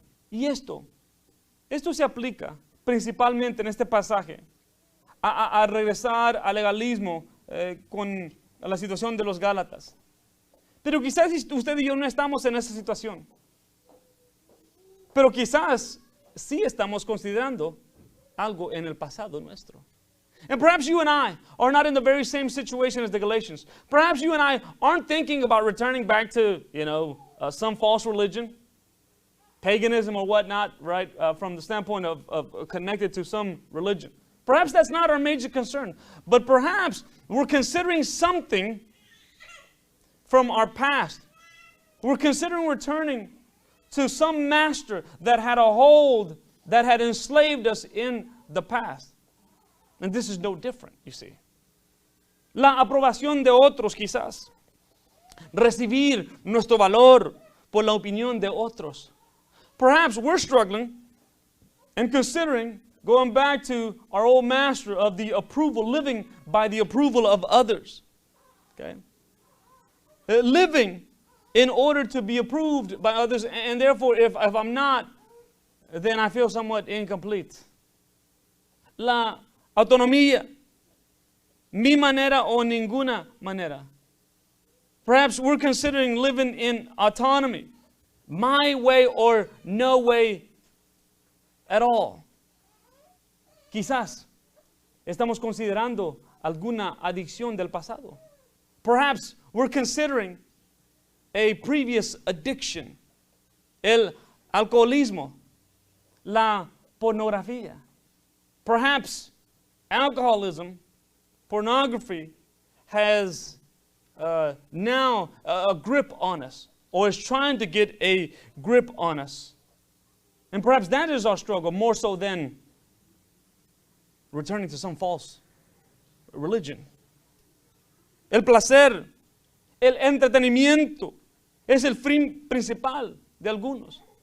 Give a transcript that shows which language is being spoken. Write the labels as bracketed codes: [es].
[es] Y esto se aplica principalmente en este pasaje a regresar al legalismo con la situación de los Gálatas. Pero quizás usted y yo no estamos en esa situación. Pero quizás sí estamos considerando algo en el pasado nuestro. [en] And perhaps you and I are not in the very same situation as the Galatians. Perhaps you and I aren't thinking about returning back to, some false religion, paganism or whatnot, right, from the standpoint of connected to some religion. Perhaps that's not our major concern. But perhaps we're considering something from our past. We're considering returning to some master that had a hold, that had enslaved us in the past. And this is no different, you see. [es] La aprobación de otros, quizás. Recibir nuestro valor por la opinión de otros. [en] Perhaps we're struggling and considering going back to our old master of the approval, living by the approval of others. Okay? Living in order to be approved by others, and therefore if I'm not, then I feel somewhat incomplete. [es] La autonomía, mi manera o ninguna manera. [en] Perhaps we're considering living in autonomy, my way or no way at all. [es] Quizás estamos considerando alguna adicción del pasado. [en] Perhaps we're considering a previous addiction, [es] el alcoholismo, la pornografía. [en] Perhaps alcoholism, pornography has now a grip on us, or is trying to get a grip on us. And perhaps that is our struggle more so than returning to some false religion. [es] El placer, el entretenimiento es el fin principal de algunos.